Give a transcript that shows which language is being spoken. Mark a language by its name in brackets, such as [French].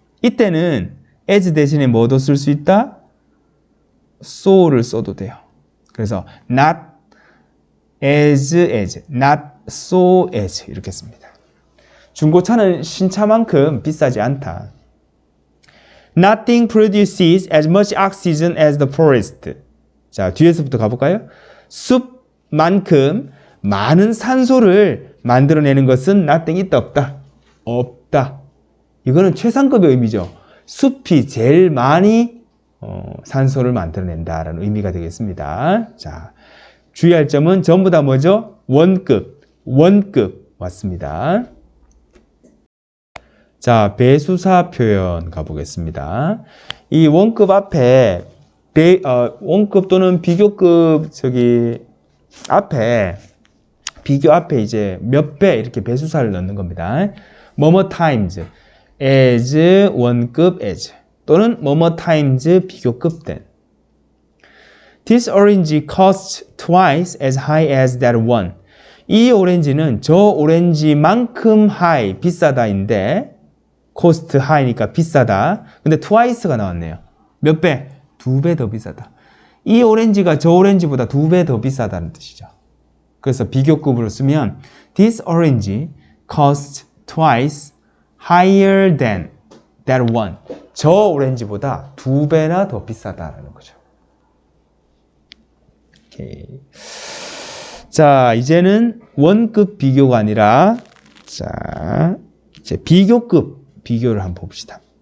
[Korean] 이때는 as 대신에 뭐도 쓸 수 있다? so를 써도 돼요. 그래서 not as, not so as 이렇게 씁니다. 중고차는 신차만큼 비싸지 않다. [English] Nothing produces as much oxygen as the forest. [Korean] 자, 뒤에서부터 가볼까요? 숲만큼 많은 산소를 만들어내는 것은 nothing 있다 없다? 없다. 이거는 최상급의 의미죠. 숲이 제일 많이 산소를 만들어낸다라는 의미가 되겠습니다. 자, 주의할 점은 전부 다 뭐죠? 원급 왔습니다. 자, 배수사 표현 가보겠습니다. 이 원급 앞에 원급 또는 비교급 앞에 비교 앞에 이제 몇 배 이렇게 배수사를 넣는 겁니다. 뭐뭐 times as 원급 as 또는 뭐뭐 times 비교급 된. [English] This orange costs twice as high as that one. [Korean] 이 오렌지는 저 오렌지만큼 high 비싸다인데 cost high니까 비싸다. 근데 twice가 나왔네요. 몇 배? 2배 더 비싸다. 이 오렌지가 저 오렌지보다 2배 더 비싸다는 뜻이죠. 그래서 비교급으로 쓰면 [English] this orange costs twice higher than that one. [Korean] 저 오렌지보다 2배나 더 비싸다라는 거죠. 오케이. 자, 이제는 원급 비교가 아니라 자, 이제 비교급 비교를 한번 봅시다.